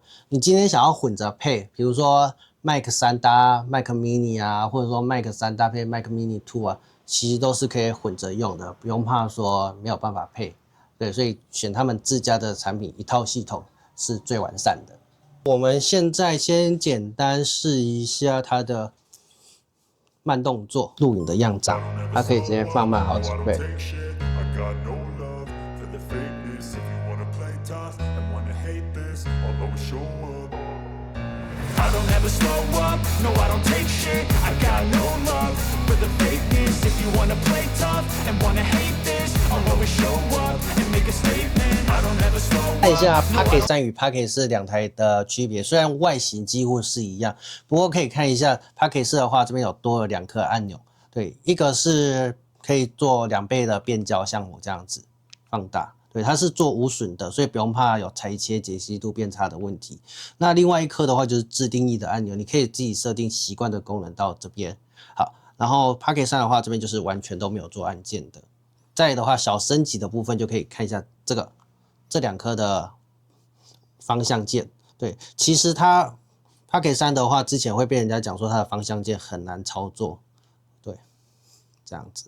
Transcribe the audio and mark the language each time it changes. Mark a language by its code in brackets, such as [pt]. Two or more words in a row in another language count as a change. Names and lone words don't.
[zh] 你今天想要混着配，比如說 Mic 3搭 Mac Mini 啊，或者說 Mic 3搭配 Mac Mini 2啊，其實都是可以混着用的，不用怕說沒有辦法配。对，所以選他們自家的產品，一套系統是最完善的。我們現在先簡單試一下它的慢動作錄影的樣張，它可以直接放慢好幾倍。 [en] I don't ever slow up, no I don't take shit. I got no love for the fakeness. If you wanna play tough and wanna hate this, I'll always show up and make a statement. I don't ever slow up. [zh] 看一下 Pocket 3與 Pocket 4兩台的區別，雖然外形幾乎是一樣，不過可以看一下 Pocket 4的話，這邊有多了2顆按鈕，對，一個是可以做2倍的變焦，像我這樣子放大。對，它是做無損的，所以不用怕有裁切解析度變差的問題。那另外一顆的話就是自定義的按鈕，你可以自己設定習慣的功能到這邊。好，然後 Pocket 3 的話，這邊就是完全都沒有做按鍵的。再來的話，小升級的部分就可以看一下這2顆的方向鍵。对，其實它 Pocket 3的話，之前會被人家講說它的方向鍵很難操作，對，這樣子。